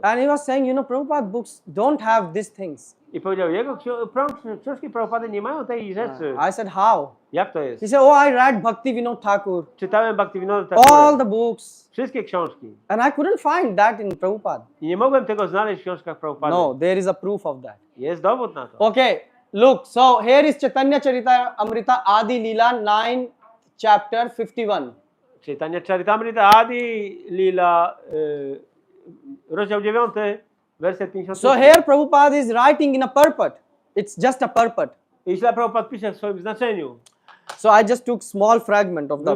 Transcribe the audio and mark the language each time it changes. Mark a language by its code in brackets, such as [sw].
[en] And he was saying, Prabhupada books don't have these things. [pl] I powiedział, jego książki Prabhupady nie mają tej rzeczy. [en] I said, how? [pl] Jak to jest? [en] He said, oh, I read Bhaktivedanta Thakur, [pl] Czytałem Bhaktivedanta [en] all [pl] Thakura. [en] the books. [pl] Wszystkie książki. [en] And I couldn't find that in Prabhupada. [pl] I nie mogłem tego znaleźć w książkach Prabhupady. [en] No, there is a proof of that. [pl] Jest dowód na to. [en] Okay, look, so here is Chaitanya Charita Amrita Adi Leela 9, chapter 51. [pl] Czytanie Charitamrita Adi Lila, rozdział 9, werset 50. [en] So here Prabhupada is writing in a purport. It's just a purport. [pl] I źle Prabhupada pisze w swoim znaczeniu. [en] So I just took small fragment of the